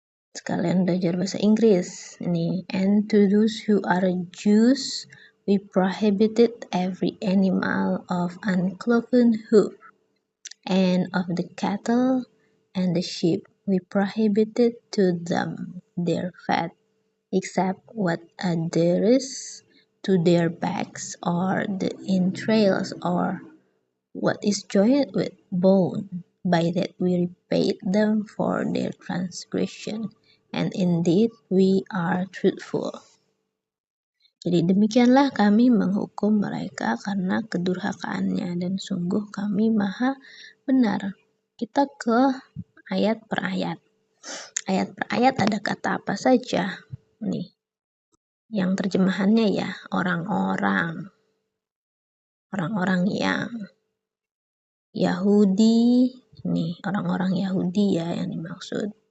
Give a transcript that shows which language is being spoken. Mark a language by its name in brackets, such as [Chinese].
[Indonesian] Sekalian belajar bahasa Inggris. Ini, [English] and to those who are Jews, we prohibited every animal of uncloven hoof, and of the cattle and the sheep. We prohibited to them their fat, except what adheres to their backs, or the entrails, or what is joined with bone. By that we repaid them for their transgression, and indeed we are truthful. [Indonesian] Jadi demikianlah kami menghukum mereka karena kedurhakaannya, dan sungguh kami maha benar. Kita ke ayat per ayat. Ayat per ayat ada kata apa saja? Nih, yang terjemahannya ya, orang-orang yang Yahudi, nih orang-orang Yahudi ya yang dimaksud.